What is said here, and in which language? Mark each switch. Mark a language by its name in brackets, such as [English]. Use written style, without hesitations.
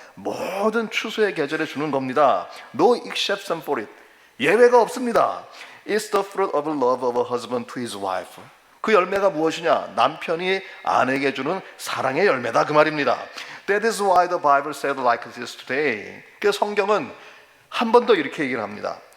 [Korean] 모든 추수의 계절에 주는 겁니다. [English] No exception for it. [Korean] 예외가 없습니다. [English] It's the fruit of love of a husband to his wife. [Korean] 그 열매가 무엇이냐? 남편이 아내에게 주는 사랑의 열매다 그 말입니다. [English] That is why the Bible said like this today. [Korean] 그 성경은 한 번 더 이렇게 얘기를 합니다.